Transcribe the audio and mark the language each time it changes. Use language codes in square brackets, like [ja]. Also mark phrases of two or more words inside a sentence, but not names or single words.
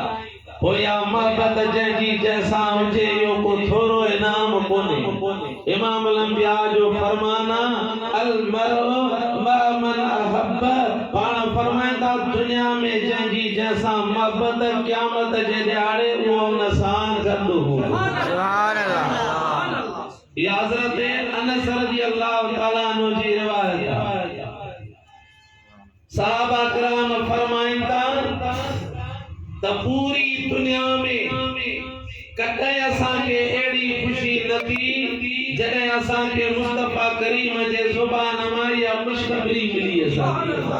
[sd] पोया मोहब्बत जंहिंजी जैसा हुजे इहो को थोरो इनाम कोन्हे [ar] إمام الأنبياء [sd] जो फरमाना [ar] المرء مع من أحب [sd] पाण फरमाईंदा दुनिया में जंहिंजी जैसा मोहब्बत क़यामत जे ॾियारे उहो हुन सां गॾु हूंदो [ar] سبحان الله [sd] ये हज़रत अनस [ar] رضي الله تعالى عنه [sd] जी रिवायत आहे सहाबा किराम फरमाईंदा त पूरी दुनिया में कॾहिं असांखे अहिड़ी ख़ुशी न थी जॾहिं असांखे मुस्तफा करीम जे ज़ुबान मां इहा खुशख़बरी मिली असांखे